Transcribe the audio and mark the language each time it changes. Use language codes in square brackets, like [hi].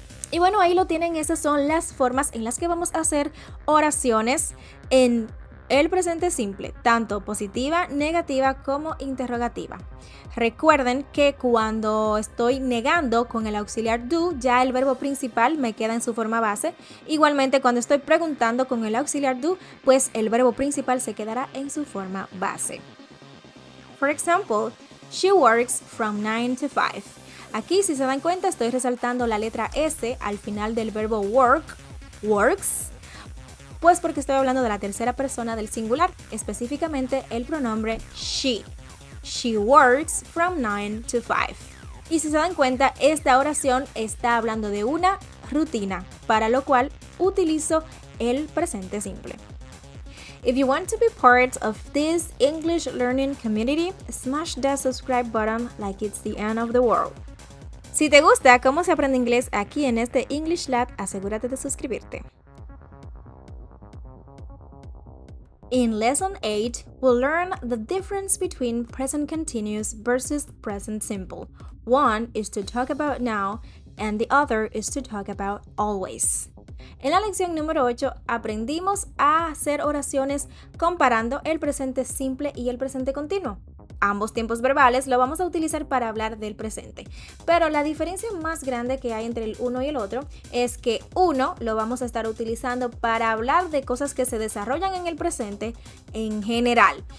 [es] Y bueno, ahí lo tienen, esas son las formas en las que vamos a hacer oraciones en el presente simple, tanto positiva, negativa como interrogativa. Recuerden que cuando estoy negando con el auxiliar do, ya el verbo principal me queda en su forma base. Igualmente, cuando estoy preguntando con el auxiliar do, pues el verbo principal se quedará en su forma base. [en] For example, she works from 9 to 5. [es] Aquí, si se dan cuenta, estoy resaltando la letra S al final del verbo work, works, pues porque estoy hablando de la tercera persona del singular, específicamente el pronombre she. [en] She works from 9 to 5. [es] Y si se dan cuenta, esta oración está hablando de una rutina, para lo cual utilizo el presente simple. [en] If you want to be part of this English learning community, smash that subscribe button like it's the end of the world. [es] Si te gusta cómo se aprende inglés aquí en este English Lab, asegúrate de suscribirte. [en] In Lesson 8, we'll learn the difference between present continuous versus present simple. One is to talk about now, and the other is to talk about always. [es] En la lección número 8 aprendimos a hacer oraciones comparando el presente simple y el presente continuo. Ambos tiempos verbales lo vamos a utilizar para hablar del presente, pero la diferencia más grande que hay entre el uno y el otro es que uno lo vamos a estar utilizando para hablar de cosas que se desarrollan en el presente en general.